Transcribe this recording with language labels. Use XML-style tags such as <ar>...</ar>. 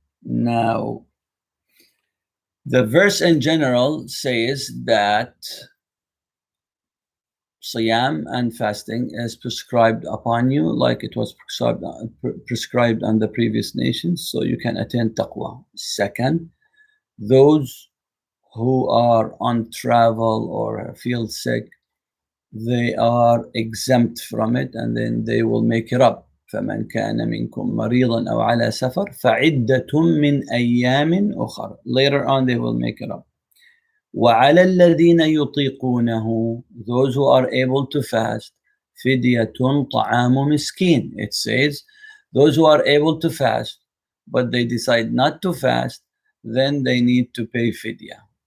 <en>Now, the verse in general says that Siyam and fasting is prescribed upon you like it was prescribed on the previous nations, so you can attain taqwa. Second, those who are on travel or feel sick, they are exempt from it, and then they will make it up.</en> <ar>فمن كان منكم مريضا أو على سفر فعدة من أيام أخر.</ar> <en>Later on they will make it up.</en> <ar>وعلى الذين يطيقونه,</ar> <en>those who are able to fast,</en> <ar>فدية طعام مسكين.</ar> <en>It says those who are able to fast but they decide not to fast, then they need to pay fidya.</en>